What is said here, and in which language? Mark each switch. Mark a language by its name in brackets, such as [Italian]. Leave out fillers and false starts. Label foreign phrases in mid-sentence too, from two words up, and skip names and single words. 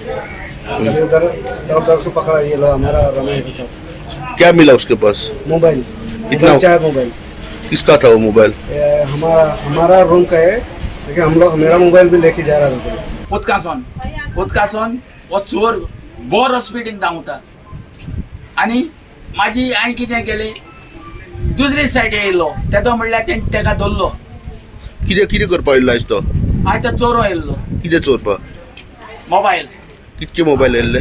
[Hindi] उधर दर से पकड़ा ये लोग हमारा रमेश के साथ. क्या मिला उसके पास? मोबाइल. कितना? 4 मोबाइल. किसका था वो मोबाइल? हमारा रूम का है, लेकिन हम लोग मेरा मोबाइल भी लेके जा रहा था. [Konkani] उदकासून [Hindi] वो चोर [Konkani] बरो स्पिडीन धांवता. आनी माझी हांवें कितें केलें, दुसरे सायडीन येयलो. तेदो म्हणल्यार तेणें ताका धरलो. कितें करपा येयल्लो आयज तो? आयज तो चोरो येयल्लो. कितें चोरपा? मोबायल. कितके मोबायल येयल्ले?